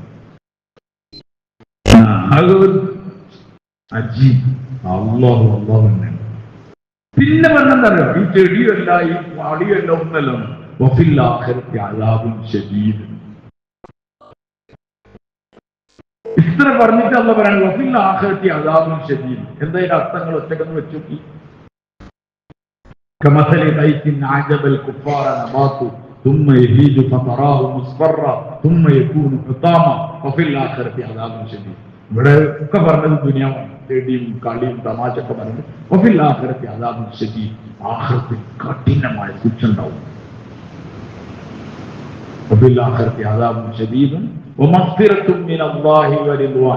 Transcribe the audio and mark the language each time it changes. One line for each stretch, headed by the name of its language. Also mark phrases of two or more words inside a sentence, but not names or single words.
Malayalam: അള്ളാഹു തന്നെ പിന്നെ പറഞ്ഞെന്തറിയോ, ഈ ചെടിയല്ല ഈ പാടിയല്ല ഒന്നല്ലോ, ഇത്ര പറഞ്ഞിട്ട് അല്ല പറയാൻ
Arabic: وفي الآخرة عذاب شديد.
Malayalam: എന്തായാലും അർത്ഥങ്ങൾ ഒറ്റക്കൊന്ന് വെച്ചു നോക്കി.
Arabic: كمثل غيث أعجب الكفار نباته ثم يهيج فتراه مصفرا ثم يكون حطاما وفي الآخرة عذاب شديد.
Malayalam: ഇവിടെ ഒക്കെ പറഞ്ഞത് ദുനിയാവാണ്, ചെടിയും കളിയും തമാശയൊക്കെ പറഞ്ഞത്.
Arabic: وفي الآخرة عذاب شديد,
Malayalam: ആഖിറത്തിൽ കഠിനമായ ശിക്ഷ ഉണ്ടാവും.
Arabic: وفي الآخرة عذاب شديد ومغفرة من الله ورضوان.